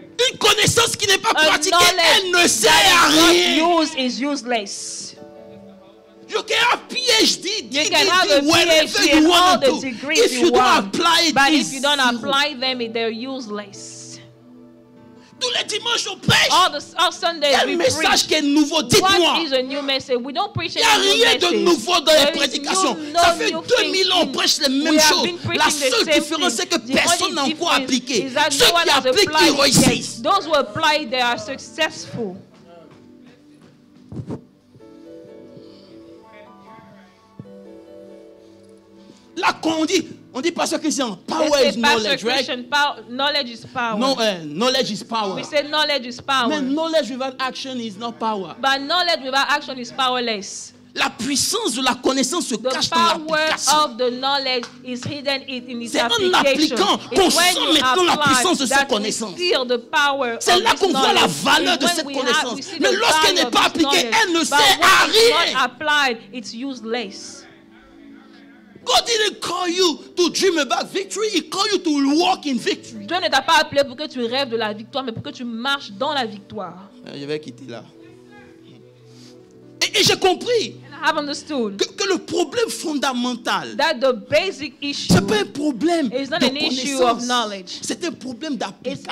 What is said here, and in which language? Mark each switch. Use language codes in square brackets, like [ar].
[fr] Une connaissance qui n'est pas pratiquée, elle ne sert à rien. [en] Is useless. You can have PhD, you can have a PhD and all the degrees you want, but if you don't apply them, they're useless. [fr] Tous les dimanches, on prêche. [en] All Sundays, [fr] il y a un message qui est nouveau. Dites-moi. [en] What is a new message? We don't preach [fr] il n'y a rien de nouveau dans les prédications. Ça fait 2000 ans on prêche les mêmes choses. La seule différence, c'est que personne n'a encore appliqué. Ceux qui appliquent, ils réussissent. [en] Those who apply, they are successful. [fr] Là, quand on dit Pasteur Christian, [en] power is knowledge, right? Knowledge is power. No, knowledge is power. We say knowledge is power. But knowledge without action is not power. But knowledge without action is powerless. [fr] La puissance de la connaissance se cache dans l'application. [en] The power of the knowledge is hidden in its application. [fr] C'est en appliquant qu'on sent maintenant la puissance de cette connaissance. C'est là qu'on voit la valeur de cette connaissance. Mais lorsqu'elle n'est pas appliquée, elle ne sert à rien. [en] Applied, it's useless. God didn't call you to dream about victory. He called you to walk in victory. [fr] Dieu ne t'a pas appelé pour que tu rêves de la victoire, mais pour que tu marches dans la victoire. Je vais quitter là. Et j'ai compris que le problème fondamental, [en] that the basic issue, [fr] c'est pas un problème [en] is not [fr] de [en] an issue of knowledge. [fr] C'est un problème d'application.